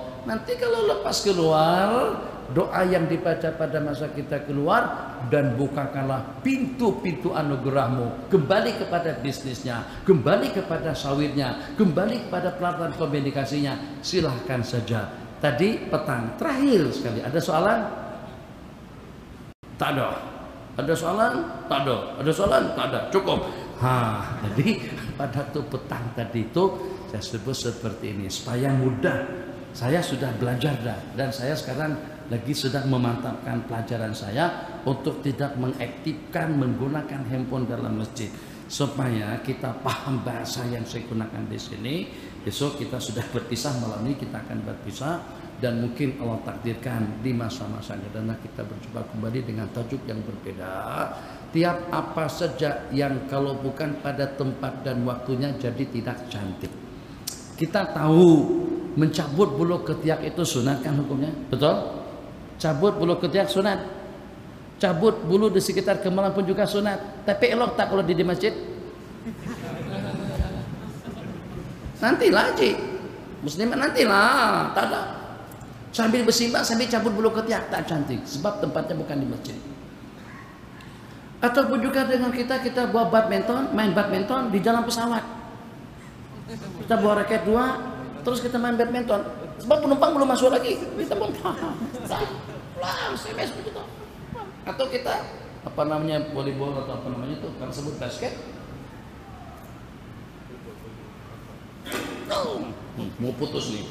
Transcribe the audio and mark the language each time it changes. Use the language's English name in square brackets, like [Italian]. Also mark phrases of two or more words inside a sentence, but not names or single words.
[Malay] Nanti kalau lepas keluar, doa yang dibaca pada masa kita keluar, dan bukakanlah pintu-pintu anugerah-Mu, kembali kepada bisnisnya, kembali kepada sawitnya, kembali kepada pelatihan komunikasinya. Silahkan saja. Tadi petang terakhir sekali, ada soalan? Tak ada. Ada soalan? Tak ada. Ada soalan? Tak ada. Cukup. Jadi pada waktu petang tadi itu saya sebut seperti ini supaya mudah. Saya sudah belajar dan saya sekarang lagi sedang memantapkan pelajaran saya untuk tidak mengaktifkan menggunakan handphone dalam masjid, supaya kita paham bahasa yang saya gunakan di sini. Besok kita sudah berpisah, malam ini kita akan berpisah. Dan mungkin Allah takdirkan di masa-masa yang kita berjumpa kembali dengan tajuk yang berbeda. Tiap apa saja yang kalau bukan pada tempat dan waktunya jadi tidak cantik. Kita tahu mencabut bulu ketiak itu sunat kan hukumnya? Betul? Cabut bulu ketiak sunat. Cabut bulu di sekitar kemaluan pun juga sunat. Tapi elok tak kalau di masjid? Nantilah Haji. Muslimat nantilah. Tak ada. Sambil bersimbah, sambil cabut bulu ketiak, tak cantik. Sebab tempatnya bukan di masjid. Ataupun juga dengan kita buat badminton, main badminton di jalan pesawat. Kita bawa raket 2, terus kita main badminton. Sebab penumpang belum masuk lagi. Kita pun pulang, SMS begitu. Atau kita apa namanya volleyball atau apa namanya itu, kan sebut basket. Mau putus nih.